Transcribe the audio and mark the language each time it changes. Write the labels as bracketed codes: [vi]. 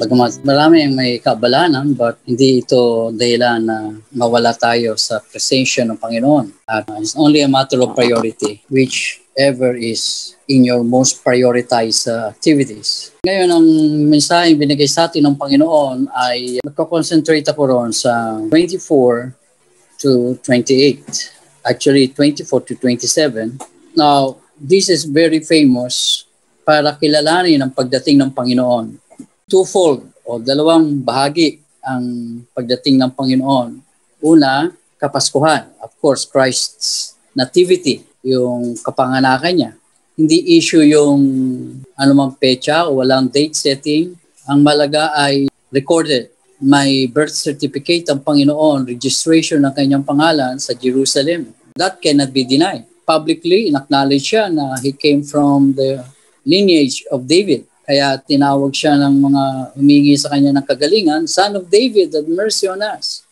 [tl] Bagamat marami ang may kabalanan, but hindi ito dahilan na mawala tayo sa presensya ng Panginoon. [en] At it's only a matter of priority, whichever is in your most prioritized activities. [tl] Ngayon, ang mensaheng binigay sa atin ng Panginoon ay magko-concentrate ako ron sa 24 to 28. [en] Actually, 24 to 27. Now, this is very famous [tl] para kilalanin ang pagdating ng Panginoon. Twofold o dalawang bahagi ang pagdating ng Panginoon. Una, Kapaskuhan. [en] Of course, Christ's nativity, [tl] yung kapanganakan niya. Hindi issue yung anumang pecha o walang date setting. Ang malaga ay recorded. May birth certificate ang Panginoon, registration ng kanyang pangalan sa Jerusalem. [en] That cannot be denied. Publicly, in-acknowledge [tl] siya na [en] he came from the lineage of David. [tl] Kaya tinawag siya ng mga humingi sa kanya ng kagalingan, [en] Son of David, have mercy on us.